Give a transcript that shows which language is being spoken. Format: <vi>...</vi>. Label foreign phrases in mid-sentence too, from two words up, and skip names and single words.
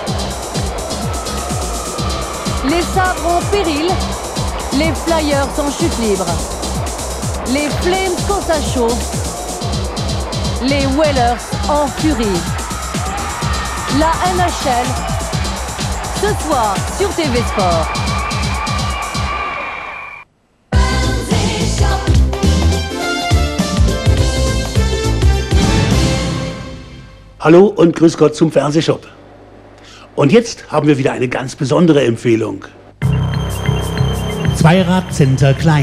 <fr>Les Sabres en péril, les Flyers en chute libre, les Flames quand ça chauffe, les Whalers en furie. La NHL, ce soir sur TV Sport.</fr> <de>Hallo und grüß Gott zum Fernsehshop. Und jetzt haben wir wieder eine ganz besondere Empfehlung. Zweirad Center Klein.</de>